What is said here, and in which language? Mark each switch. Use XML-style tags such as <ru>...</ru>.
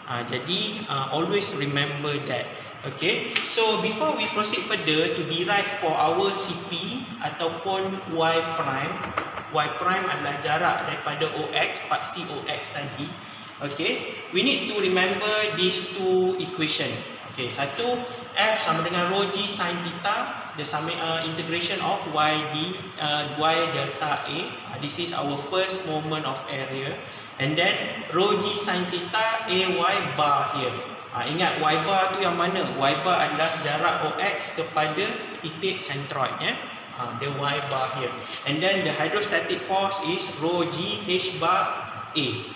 <ms>Jadi</ms> <en>always remember that. Okay. So before we proceed further to derive for our CP</en> <ms>ataupun</ms> <en>Y prime</en> <ms>adalah jarak daripada</ms> <en>OX, part COX</en> <ms>tadi.</ms> <en>Okay. We need to remember these two equation. Okay.</en> <ms>Satu, F sama dengan rho G sin theta.</ms> <en>The integration of y delta A. This is our first moment of area, and then rho G sin theta A y bar here.</en> <ms>Ingat y bar tu yang mana? Y bar adalah jarak OX kepada titik centroid, ya.</ms> <en>The y bar here, and then the hydrostatic force is rho G H bar A.</en>